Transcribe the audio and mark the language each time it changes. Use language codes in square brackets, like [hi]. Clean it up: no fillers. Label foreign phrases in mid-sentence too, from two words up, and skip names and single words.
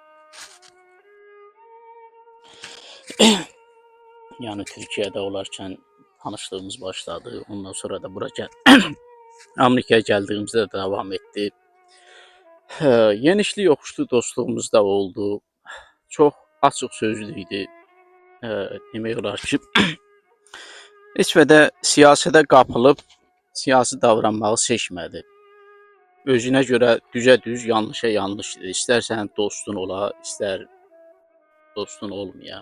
[tr] Yani Türkiye'de olarkən tanışlığımız başladı. Ondan sonra da buraya Amerika'ya geldiğimizde de devam etti. [az] Yenişli yoxuşlu dostluğumuz da oldu. [tr] Çok açıq sözlüydü. [az] Demək olar ki, heç və də siyasətə qapılıb siyasi davranmağı seçmədi. Özünə görə düzə düz, yanlışa yanlışdır. İstər sənin dostun ola, istər dostun olmaya.